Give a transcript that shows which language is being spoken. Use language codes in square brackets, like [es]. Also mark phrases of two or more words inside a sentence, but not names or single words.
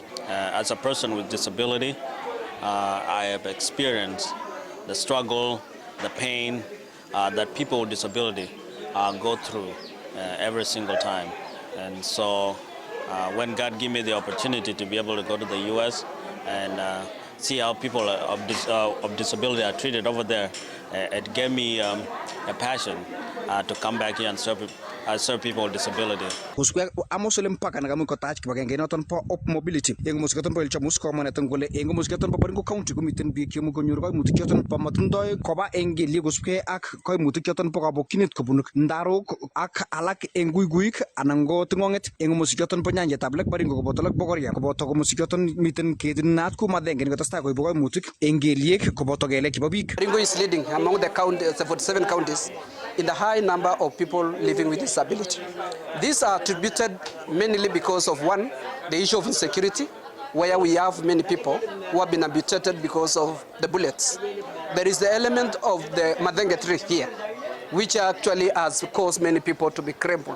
[en] As a person with disability, I have experienced the struggle, the pain that people with disability go through every single time. And so when God gave me the opportunity to be able to go to the U.S. and see how people of disability are treated over there, it gave me a passion to come back here and serve people with disability. [kln] Kusukwe amosole mpaka na kamiko touch kibagenge noton po up mobility yengo musikaton po ilchamus ko maneton gole yengo musikaton po Baringo County kumiten biik yemu konyor ko mutikyoton po matundoi koba engeli kusukwe ak ko mutikyoton po kabokkinit kobun ndarok ak alak enguiguik anan go tingonget yengo musikyoton po nyanjetab Lake Baringo koboto Lake Bogoria koboto ko musikyoton miten ketin nat ku madenge ni kotasta ko ibo mutik engeliek koboto gelek kibo biik. [en] Baringo is leading among the 47 counties in the high number of people living with disability. These are attributed mainly because of one, the issue of insecurity, where we have many people who have been amputated because of the bullets. There is the element of the madenge tree here, which actually has caused many people to be crippled.